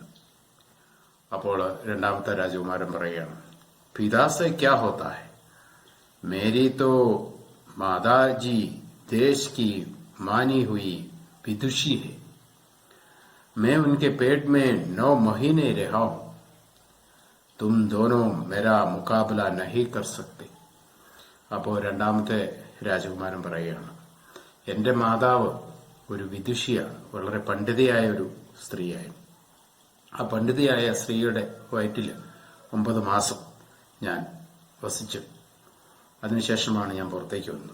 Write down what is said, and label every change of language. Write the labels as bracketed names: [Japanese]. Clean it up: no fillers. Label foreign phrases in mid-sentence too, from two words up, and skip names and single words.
[Malayalam] അപ്പോൾ രണ്ടാമത്തെ രാജകുമാരൻ പറയുകയാണ്, [Hindi] पिता से क्या होता है, मेरी तो माताजी देश की मानी हुई विदुषी है, मैं उनके पेट में 9 महीने रहा हूं, तुम दोनों मेरा मुकाबला नहीं कर सकते. [Malayalam] അപ്പോൾ രണ്ടാമത്തെ രാജകുമാരൻ പറയുകയാണ്, എന്റെ മാതാവ് ഒരു വിദുഷിയാണ്, വളരെ പണ്ഡിതയായ ഒരു സ്ത്രീയായിരുന്നു. ആ പണ്ഡിതയായ സ്ത്രീയുടെ വയറ്റിൽ 9 മാസം ഞാൻ വസിച്ചു. അതിനുശേഷമാണ് ഞാൻ പുറത്തേക്ക് വന്നത്.